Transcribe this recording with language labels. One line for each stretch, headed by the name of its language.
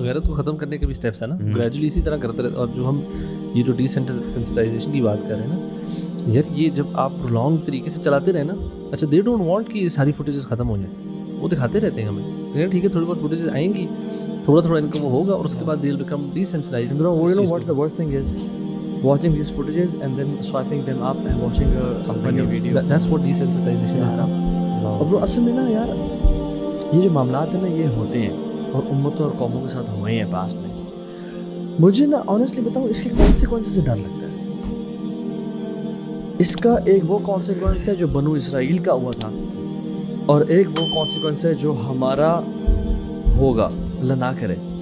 Urdu: غیرت کو ختم کرنے کے بھی اسٹیپس ہیں نا، گریجولی اسی طرح کرتے رہتے. اور جو ہم یہ جو ڈی سینسٹائزیشن کی بات کر رہے ہیں نا یار، یہ جب آپ لانگ طریقے سے چلاتے رہے نا، اچھا
English: they don't want
Urdu: کہ یہ ساری فوٹیجز ختم ہو جائیں، وہ دکھاتے رہتے ہیں ہمیں. ٹھیک ہے تھوڑی بہت فوٹیجز آئیں گی، تھوڑا تھوڑا ان کو وہ ہوگا، اور اس کے بعد
English: They will become D sensitised. You know what's the worst thing is watching these footages and then swiping them up and watching some funny video. That's what desensitization is now.
Urdu: اور bro اصل میں نا یار یہ جو معاملات ہیں نا یہ ہوتے ہیں اور امتوں اور قوموں کے ساتھ ہوئے ہیں پاسٹ میں. مجھے نا آنیسٹلی بتاؤں اس کے کانسیکوینس سے ڈر لگتا ہے. اس کا ایک وہ کانسیکوینس ہے جو بنو اسرائیل کا ہوا تھا، اور ایک وہ کانسیکوینس ہے جو ہمارا ہوگا، اللہ نہ کرے.